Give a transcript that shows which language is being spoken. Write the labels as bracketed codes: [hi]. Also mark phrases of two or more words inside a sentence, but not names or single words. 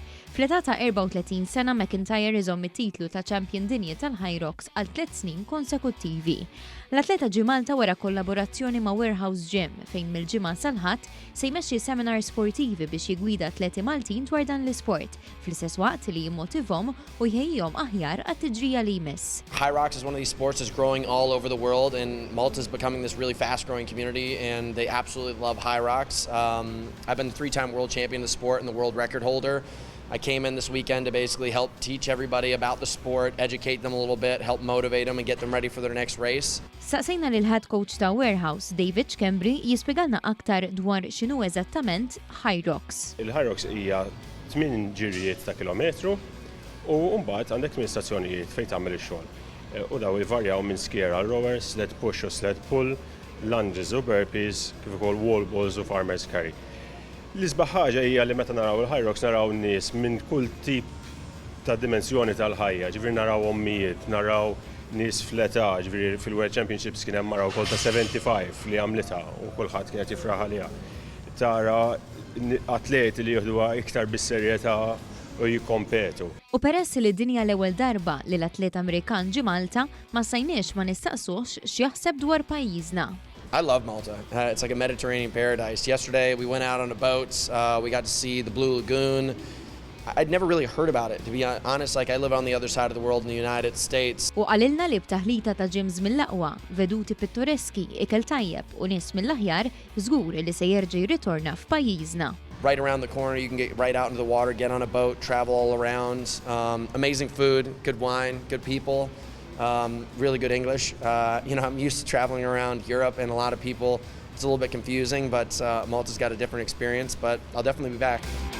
[mt] Fl-età ta' 34 sena McIntyre iżomm it-titlu ta' Champion Dinji Tal-Hyrox għal 3 snin konsekuttivi. L-atleta ġie Malta wara kollaborazzjoni ma' Warehouse Gym fejn mill-ġimgħa sal-Ħadd se jmexxi seminar sportivi biex jigwida atleti Maltin dwar dan l-isport, fl-istess waqt li jimmotivhom u jħejjihom aħjar għat-tiġrija li jmiss. [en] Hyrox is one of these sports that's growing all over the world, and Malta is becoming this really fast-growing community, and they absolutely love Hyrox. I've been the 3-time world champion of the sport and the world record holder. I came in this weekend to basically help teach everybody about the sport, educate them a little bit, help motivate them and get them ready for their next race. [mt] Saqsejna lil [en] head coach [mt] ta' Warehouse, David Kembri, jispjegalna aktar dwar x'inhu eżattament Hyrox. Il-Hyrox hija 8 ġirjiet ta' kilometru u mbagħad għandek 8 stazzjonijiet fejn tagħmel ix-xogħol. U daw jivarjaw minn skier għal rowers, [en] sled push [mt] u [en] sled pull, [mt] lunges u burpees, kif ukoll [en] wall balls [mt] u [en] farmer's carry. [mt] L-isbaħ ħaġa hija li meta naraw il-Hyrox naraw nies minn kull tip ta' dimensjoni tal-ħajja, ġifieri naraw ommijiet, naraw nies fl-età, ġifieri fil-World Championships kien hemm mara wkoll ta' 75 li għamlitha u kulħadd kienet jifraħ għaliha. Tara atleti li jieħduha iktar bis-serjetà u jikkompetu. U peress li d-dinja l-ewwel darba li l-atlet Amerikan ġie Malta, ma sajniex ma nistaqsux x'jaħseb dwar pajjiżna. [en] I love Malta. It's like a Mediterranean paradise. Yesterday we went out on the boats. We got to see the Blue Lagoon. I'd never really heard about it, to be honest. Like, I live on the other side of the world in the United States. [mt] U qalilna li b'taħlita ta' gyms mill-aqwa, veduti pittoreski, ikel tajjeb u nies mill-aħjar, żgur li se jerġa' jirritorna f'pajjiżna. [en] Right around the corner, you can get right out into the water, get on a boat, travel all around. Amazing food, good wine, good people. Really good English. I'm used to traveling around Europe, and a lot of people, it's a little bit confusing, but Malta's got a different experience, but I'll definitely be back.